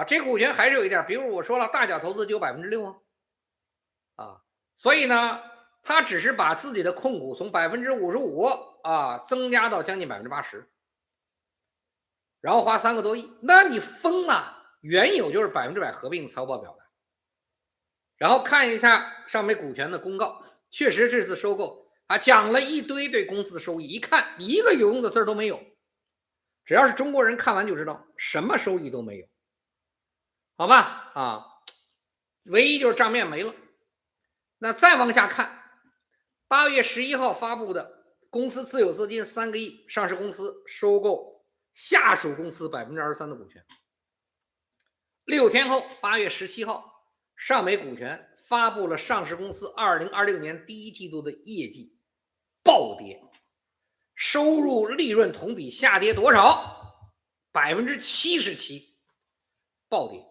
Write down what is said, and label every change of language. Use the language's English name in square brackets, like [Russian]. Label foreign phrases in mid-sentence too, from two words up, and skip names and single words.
[Chinese] 這股權還是有一點，比如我說了，大腳投資就有6%啊，所以呢，他只是把自己的控股從55%增加到將近80%，然後花3個多億，那你瘋了！原有就是100%合併財務報表的。然後看一下上美股權的公告，確實這次收購講了一堆對公司的收益，一看一個有用的字都沒有。只要是中國人看完就知道，什麼收益都沒有，好吧？唯一就是賬面沒了。那再往下看。8 月11 號發布的公司自有資金3個億，上市公司收購下屬公司23%的股權。6天後，8月17號，上美股權發布了上市公司2026年第一季度的業績暴跌，收入利潤同比下跌多少？77%，暴跌。